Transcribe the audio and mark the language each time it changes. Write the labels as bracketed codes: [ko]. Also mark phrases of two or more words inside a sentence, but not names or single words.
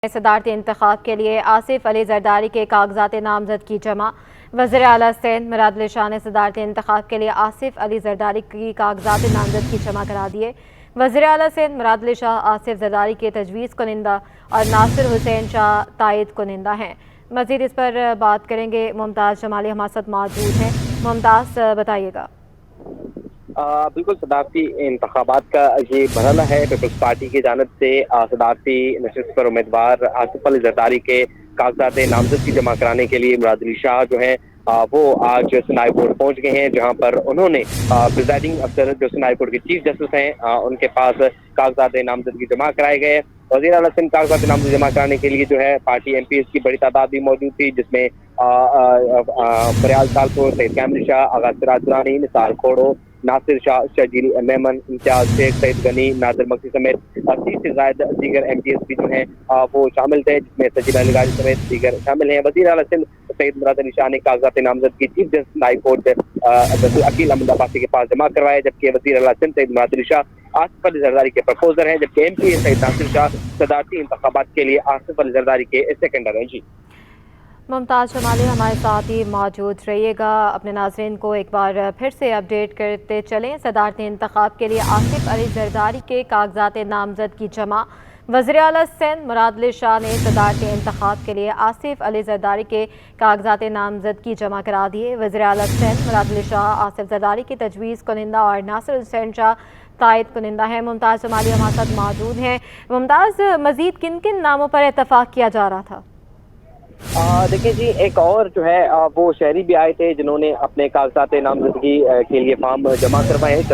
[ur] صدارتی انتخاب کے لیے آصف علی زرداری کے کاغذات نامزد کی جمع. وزیر اعلیٰ سندھ مراد علی شاہ نے صدارتی انتخاب کے لیے آصف علی زرداری کی کاغذات نامزد کی جمع کرا دیے. وزیر اعلیٰ سندھ مراد علی شاہ آصف زرداری کے تجویز کنندہ اور ناصر حسین شاہ تائید کنندہ ہیں. مزید اس پر بات کریں گے. ممتاز جمالی ہمارے ساتھ موجود ہیں. ممتاز، بتائیے گا. بالکل، صدارتی انتخابات کا یہ مرحلہ ہے. پیپلز پارٹی کی جانب سے صدارتی نشست پر امیدوار آصف علی زرداری کے کاغذات نامزدگی جمع کرانے کے لیے مراد علی شاہ جو ہے وہ آج سنائی کورٹ پہنچ گئے ہیں، جہاں پر انہوں نے [en] presiding officer [ur] جو سنائی کورٹ کے [en] chief justice [ur] ہیں ان کے پاس کاغذات نامزدگی جمع کرائے گئے. وزیر اعلیٰ سندھ کاغذات نامزدگی جمع کرانے کے لیے جو ہے پارٹی MPs کی بڑی تعداد بھی موجود تھی، جس میں فریال سالپور، سید کیمل شاہ، آغا سراج درانی، نثار کھوڑو، ناصر شاہ، شرجیل میمن، امتیاز شیخ، سعید غنی، نادر مکسی سمیت 30 سے زیادہ دیگر MPs بھی جو ہیں وہ شامل تھے، جس میں سجیل علیگاری سمیت دیگر شامل ہیں. وزیر اعلیٰ سندھ سید مراد علی شاہ نے کاغذات نامزدگی [en] chief justice High Court [ur] عقیل احمد عباسی کے پاس جمع کروائے، جبکہ وزیر اعلیٰ سندھ سید مراد علی شاہ آصف علی زرداری کے پروپوزر ہیں، جبکہ MP سید ناصر شاہ صدارتی انتخابات کے لیے آصف علی زرداری کے سیکنڈر ہیں۔ جی, ممتاز جمالی ہمارے ساتھ ہی موجود رہیے گا. اپنے ناظرین کو ایک بار پھر سے اپڈیٹ کرتے چلیں. صدارتی انتخاب کے لیے آصف علی زرداری کے کاغذات نامزد کی جمع. وزیر اعلیٰ سندھ مراد علی شاہ نے صدارتی انتخاب کے لیے آصف علی زرداری کے کاغذات نامزد کی جمع کرا دیے. وزیر اعلیٰ سندھ مراد علی شاہ آصف زرداری کی تجویز کنندہ اور ناصر حسین شاہ تائید کنندہ ہے. ممتاز جمالی ہمارے ساتھ موجود ہیں۔ ممتاز، مزید کن کن ناموں پر اتفاق کیا جا رہا تھا? دیکھیے جی، ایک اور جو ہے وہ شہری بھی آئے تھے جنہوں نے اپنے کاغذات نامزدگی کے لیے فارم جمع کروائے ہیں.